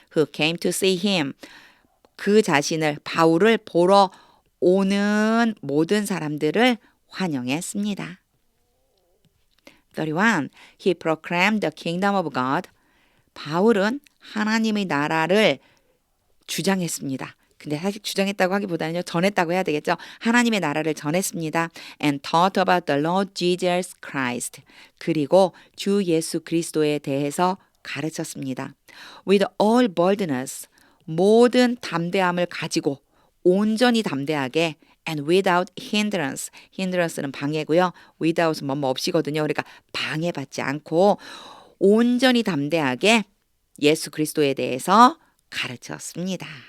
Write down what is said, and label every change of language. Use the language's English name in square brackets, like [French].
[English] Who came to see him. [Korean] 그 자신을 바울을 보러 오는 모든 사람들을 환영했습니다. 31. [English] He proclaimed the kingdom of God. [Korean] 바울은 하나님의 나라를 주장했습니다. 근데 사실 주장했다고 하기보다는요. 전했다고 해야 되겠죠. 하나님의 나라를 전했습니다. [English] And taught about the Lord Jesus Christ. [Korean] 그리고 주 예수 그리스도에 대해서 가르쳤습니다. [English] With all boldness. [Korean] 모든 담대함을 가지고 온전히 담대하게 [English] and without hindrance. [Korean] hindrance는 방해고요. without은 뭐뭐 없이거든요. 그러니까 방해받지 않고 온전히 담대하게 예수 그리스도에 대해서 가르쳤습니다.